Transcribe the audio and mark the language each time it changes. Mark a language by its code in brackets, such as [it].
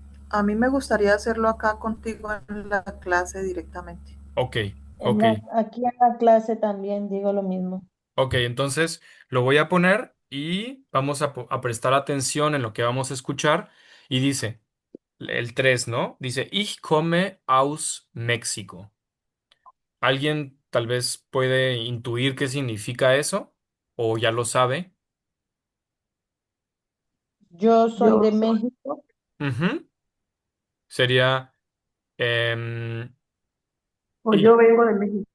[es] A mí me gustaría hacerlo acá contigo en la clase directamente. Ok, ok. Aquí en la clase también digo lo mismo. Ok, entonces lo voy a poner y vamos a prestar atención en lo que vamos a escuchar. Y dice, el 3, ¿no? Dice, [de] Ich komme aus México. [es] ¿Alguien tal vez puede intuir qué significa eso? ¿O ya lo sabe? Yo soy Yo de soy, México. Ujú. Sería, em, o y- yo vengo de México.